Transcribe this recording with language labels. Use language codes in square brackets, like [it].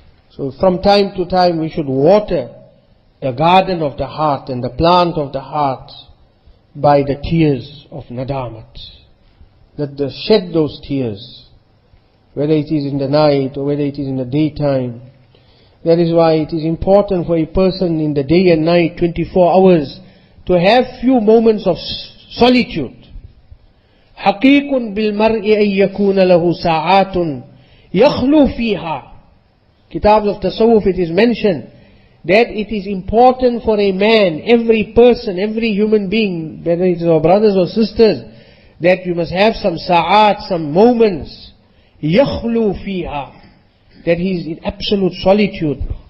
[en] So from time to time we should water the garden of the heart and the plant of the heart by the tears of nadamat. Let us shed those tears, whether it is in the night or whether it is in the daytime. That is why it is important for a person in the day and night, 24 hours, to have few moments of solitude. [ar] حقيق بالمرء أن يكون له ساعات يخلو فيها. [en] Kitabs of Tasawwuf, it is mentioned that it is important for a man, every person, every human being, whether it is our brothers or sisters, that you must have some sa'at, some moments, yakhlu fiha, that he is in absolute solitude.